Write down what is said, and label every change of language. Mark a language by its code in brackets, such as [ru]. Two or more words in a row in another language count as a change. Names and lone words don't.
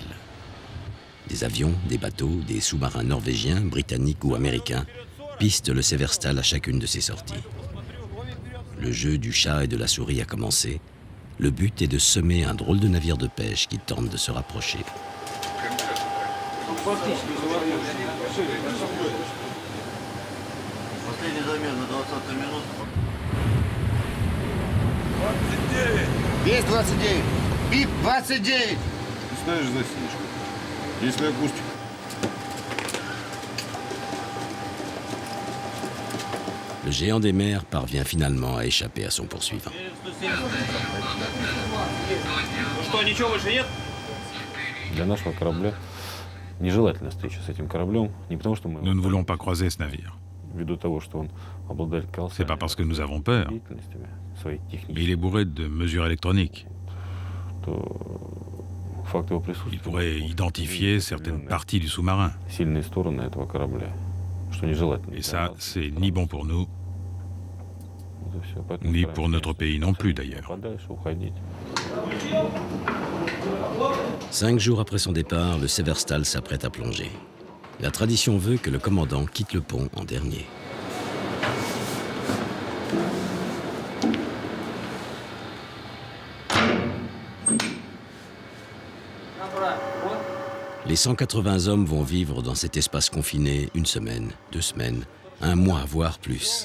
[fr] Des avions, des bateaux, des sous-marins norvégiens, britanniques ou américains pistent le Severstal à chacune de ses sorties. Le jeu du chat et de la souris a commencé. Le but est de semer un drôle de navire de pêche qui tente de se rapprocher. [ru] Есть 29. БИП 29. Ставишь засечку. Если акустика. [fr] Le géant des mers parvient finalement à échapper à son poursuivant. [ru] Ну что, ничего выше нет? Для нашего корабля нежелательная встреча с этим кораблем, не потому что мы... [fr] Nous ne voulons pas croiser ce navire. [ru] Ввиду того, что он обладает [fr] C'est pas parce que nous avons peur, [ru] деятельностями своей [fr] mais il [ru] технической, [fr] est bourré de mesures électroniques. [ru] то факт его [fr] Il [ru] присутствия... [fr] pourrait identifier certaines parties du sous-marin. [ru] Сильные стороны этого корабля, что нежелательно. [fr] Et ça, c'est ni bon pour nous, [ru] Вот и всё. Поэтому [fr] ni [ru] стараемся [fr] pour notre pays non plus d'ailleurs. [ru] подальше уходить. [fr] 5 jours après son départ, le Severstal s'apprête à plonger. La tradition veut que le commandant quitte le pont en dernier. Les 180 hommes vont vivre dans cet espace confiné 1 semaine, 2 semaines, 1 mois, voire plus.